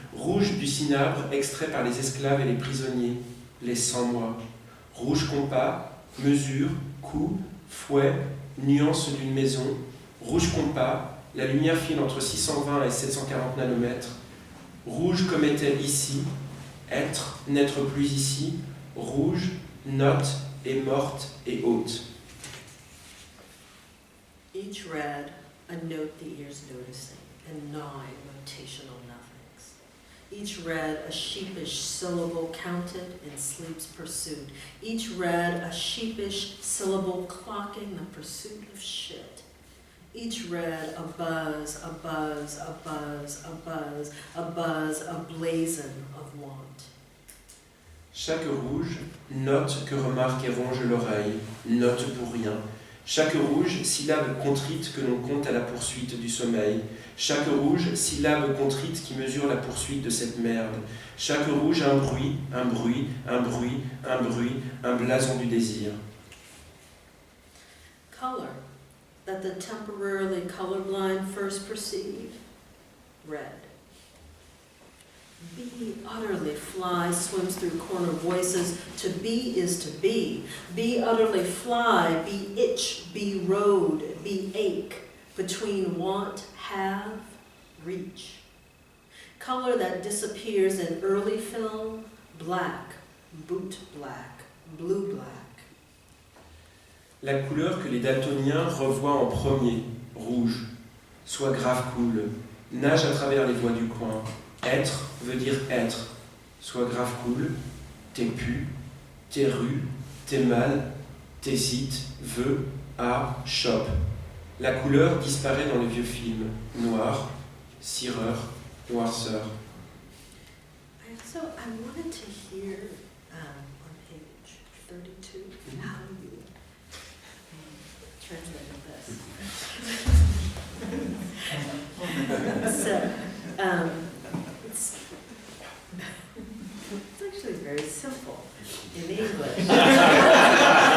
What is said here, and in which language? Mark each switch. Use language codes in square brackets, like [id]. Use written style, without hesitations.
[fr] rouge du cinabre extrait par les esclaves et les prisonniers, les 100 mois, rouge compas, mesure, coup, fouet, nuance d'une maison, rouge compas, la lumière file entre 620 et 740 nanomètres, rouge comme est-elle ici, être, n'être plus ici, rouge, note, est morte et haute. [en] Each red, a note the ear's noticing, and 9 rotational nothings. Each red, a sheepish syllable counted in sleep's pursuit. Each red, a sheepish syllable clocking the pursuit of shit. Each red, a buzz, a buzz, a buzz, a buzz, a buzz, a blazon of want. [fr] Chaque rouge, note que remarque et ronge l'oreille, note pour rien. Chaque rouge, syllabe contrite que l'on compte à la poursuite du sommeil. Chaque rouge, syllabe contrite qui mesure la poursuite de cette merde. Chaque rouge, un bruit, un bruit, un bruit, un bruit, un blason du désir. [en] Color, that the temporarily colorblind first perceive, red. Be utterly fly swims through corner voices. To be is to be. Be utterly fly, be itch, be road, be ache. Between want, have, reach. Color that disappears in early film, black, boot black, blue black. [fr] La couleur que les daltoniens revoient en premier, rouge, soit grave cool, nage à travers les voies du coin. Être veut dire être, soit grave cool, t'es pu, t'es rue, t'es mal, t'hésites, veux, a, chope. La couleur disparaît dans le vieux film, noir, cireur, noirceur. [en] So I wanted to hear on page 32 how you translated this. So, it's actually very simple in English.